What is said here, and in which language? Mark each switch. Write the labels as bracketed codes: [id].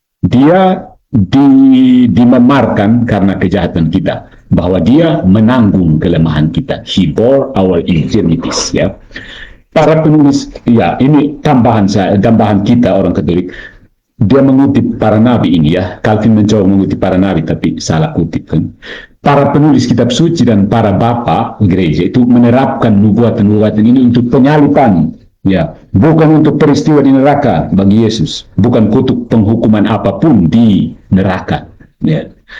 [id] Dia dimemarkan karena kejahatan kita, bahwa dia menanggung kelemahan kita. [en] He bore our infirmities, ya. [id] Para penulis, ya, ini tambahan kita orang Katolik. Dia mengutip para nabi ini, ya. Calvin mencoba mengutip para nabi tapi salah kutip, kan. Para penulis kitab suci dan para bapak gereja itu menerapkan nubuatan-nubuatan ini untuk penyalipan, ya, bukan untuk peristiwa di neraka bagi Yesus, bukan kutuk penghukuman apapun di neraka, ya.